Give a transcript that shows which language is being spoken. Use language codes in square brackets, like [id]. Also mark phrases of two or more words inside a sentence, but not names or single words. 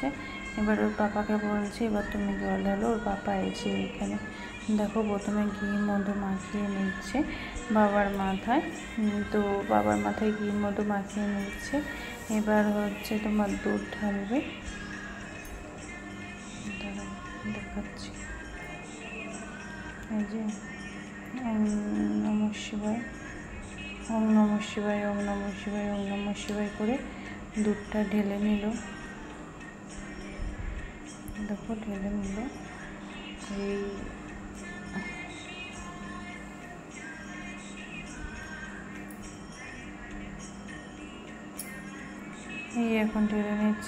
[bn] এবার ওর পাপাকে বলছি এবার তুমি জল ঢালো। ওর পাপা এসে এখানে দেখো প্রথমে ঘি মধু মাখিয়ে নিচ্ছে বাবার মাথায়। তো বাবার মাথায় ঘি মধু মাখিয়ে নিচ্ছে। এবার হচ্ছে তোমার দুধ ঢালবে, দেখাচ্ছি। এই যে [sa] ওম নমঃ শিবায়, ওম নমঃ শিবায়, ওম নমঃ শিবায়, ওম নমঃ শিবায় [bn] করে দুধটা ঢেলে নিল। দেখো ঢেলে নিল। এই এখন ঢেলে নিচ্ছে।